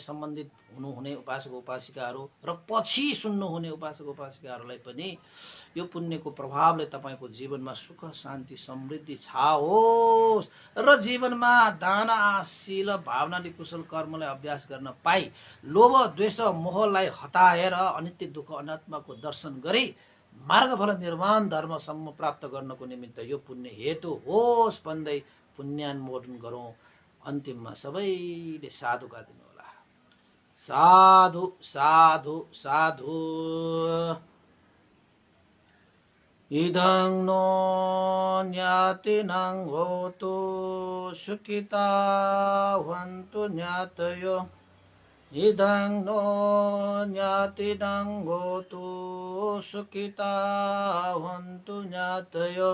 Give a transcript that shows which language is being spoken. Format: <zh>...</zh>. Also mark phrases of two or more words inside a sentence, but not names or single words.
<ne>सम्बन्धित हुनुहुने उपासक उपासिकाहरू र पछि सुन्नुहुने उपासक उपासिकाहरूलाई पनि यो पुण्यको प्रभावले तपाईँको जीवनमा सुख शान्ति समृद्धि छाओस् र जीवनमा दान शील भावनाले कुशल कर्मलाई अभ्यास गर्न पाई लोभ द्वेष मोहलाई हटाएर अनित्य दुःख अनात्माको दर्शन गरी मार्गफल निर्वाण धर्मसम्म प्राप्त गर्नको निमित्त यो पुण्य हेतु होस् भन्दै पुण्यानुमोदन गरौँ। अन्तिममा सबैले साधुका दिनु होला।</ne> <pi>साधु साधु साधु। इदं नो ज्ञातिनं होतु सुखिता भवन्तु ज्ञातयो। इदं नो ज्ञातिनं होतु सुखिता भवन्तु ज्ञातयो।</pi>